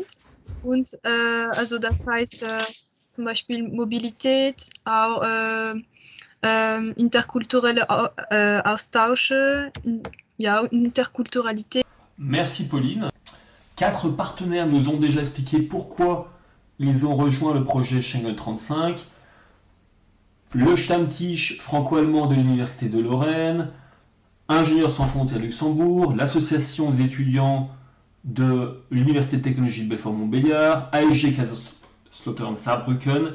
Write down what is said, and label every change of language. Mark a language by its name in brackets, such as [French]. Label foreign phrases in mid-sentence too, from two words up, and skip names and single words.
[German] Und also das heißt zum Beispiel Mobilität, auch interkulturelle Austausche, ja, Interkulturalité. [French] Merci Pauline. 4 partenaires nous ont déjà expliqué pourquoi ils ont rejoint le projet Schengen 35. Le Stammtisch franco-allemand de l'Université de Lorraine, Ingénieurs sans frontières Luxembourg, l'association des étudiants de l'Université de technologie de Belfort-Montbéliard, ASG Kaiserslautern Saarbrücken.